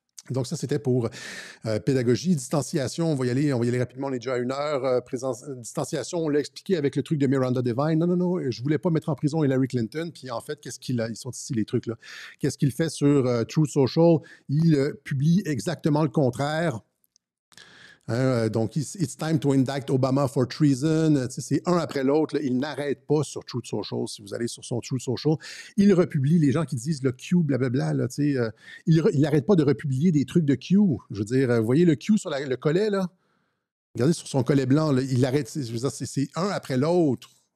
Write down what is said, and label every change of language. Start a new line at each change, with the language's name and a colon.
French: Donc, ça, c'était pour pédagogie. Distanciation, on va y aller rapidement, on est déjà à 1 heure. Distanciation, on l'a expliqué avec le truc de Miranda Devine. Non, je ne voulais pas mettre en prison Hillary Clinton. Puis en fait, qu'est-ce qu'il a? Ils sont ici, les trucs là. Qu'est-ce qu'il fait sur Truth Social? Il publie exactement le contraire.
English: Donc, it's time to indict Obama for treason.
French: C'est un après l'autre. Il n'arrête pas sur Truth Social. Si vous allez sur son Truth Social, il republie les gens qui disent le Q, blablabla. Là, il n'arrête pas de republier des trucs de Q. Je veux dire, vous voyez le Q sur le collet, là? Regardez sur son collet blanc, là, il arrête. Je veux dire, c'est un après l'autre.